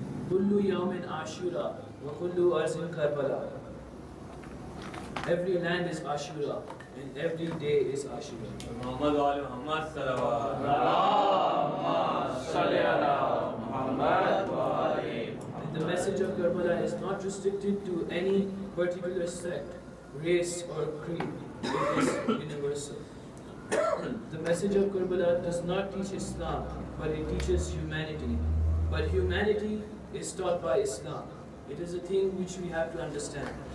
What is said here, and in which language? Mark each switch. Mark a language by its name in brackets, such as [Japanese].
[Arabic] Kullu yawmin Ashura wa kullu arzin Karbala. [English] Every land is Ashura and every day is Ashura. [Arabic] محمد وآل محمد صلوات اللهم صل على محمد وآل محمد. [English] The message of Karbala is not restricted to any particular sect, race or creed. It is universal. The message of Karbala does not teach Islam, but it teaches humanity. But humanity is taught by Islam. It is a thing which we have to understand.